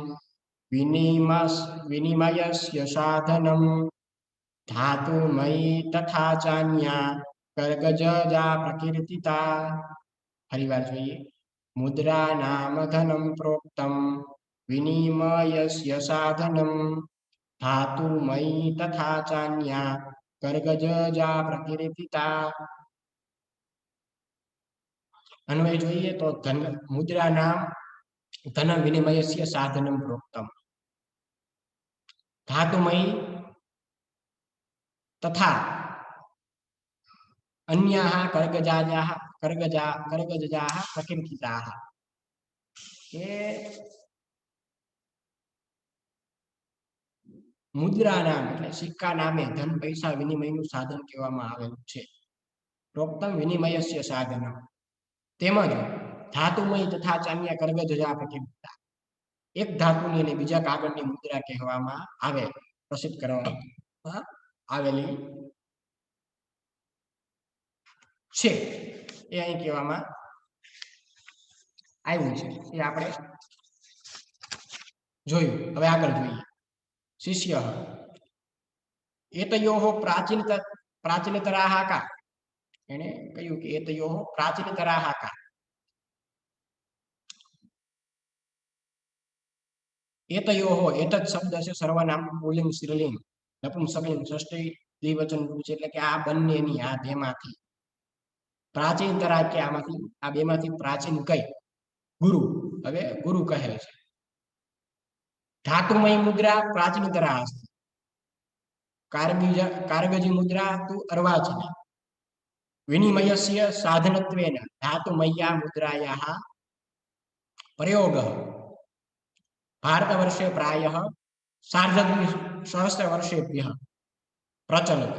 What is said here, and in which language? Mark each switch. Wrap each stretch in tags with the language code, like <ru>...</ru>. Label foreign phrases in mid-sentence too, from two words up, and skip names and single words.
<sa>વિનિમયસ્ય સાધનમ ધાતુમયી તથા ચાન્યા કર્ગજા પ્રકીર્તિતા</sa> <gu>ફરીવાર જોઈએ</gu> <sa>મુદ્રા નામ ધનમ પ્રોક્તમ વિનિમયસ્ય સાધનમ ધાતુમયી તથા ચાન્યા કર્ગજા પ્રકીર્તિતા</sa> <gu>અન્વય જોઈએ તો</gu> <sa>ધન મુદ્રા નામ ધન વિનિમયસ્ય સાધનમ પ્રોક્તમ धातुमयी तथा अन्याः कर्गजाः प्रकीर्तिताः। ये मुद्रा नाम</sa> <gu>એટલે સિક્કા નામે ધન પૈસા વિનિમયનું સાધન કહેવામાં આવેલું છે।</gu> <sa>પ્રોક્તમ વિનિમયસ્ય સાધનમ</sa> <gu>તેમજ</gu> <sa>ધાતુમય તથા ચાન્ય કર્ગજજા પ્રકીર્તિતા</sa> <gu>એક ધાતુની અને બીજા કાગળની મુદ્રા કહેવામાં આવે પ્રસિદ્ધ કરવામાં આવેલી છે એ અહીં કહેવામાં આવ્યું છે એ આપણે જોયું। હવે આગળ જોઈએ</gu> <sa>शिष्य एतयोः प्राचीनतराः का</sa> <gu>એને કહ્યું કે</gu> <sa>एतयोः प्राचीनतराः का एतयोः एतत् शब्दस्य सर्वनाम पुल्लिंग स्त्रीलिंग नपुंसकलिंग षष्ठी द्विवचन रूप</sa> <gu>છે એટલે કે આ બંનેની આ બેમાંથી પ્રાચીનતરા કે આમાંથી આ બેમાંથી પ્રાચીન કઈ ગુરુ। હવે ગુરુ કહે છે</gu> <sa>धातुमयी मुद्रा प्राचीनतरा अस्ति कार्गजी मुद्रा तु अर्वाचीना विनिमयस्य साधनत्वेन धातुमय्या मुद्रायाः प्रयोगः भारतवर्षे प्रायः सार्धद्विसहस्रवर्षेभ्यः प्रचलति।</sa>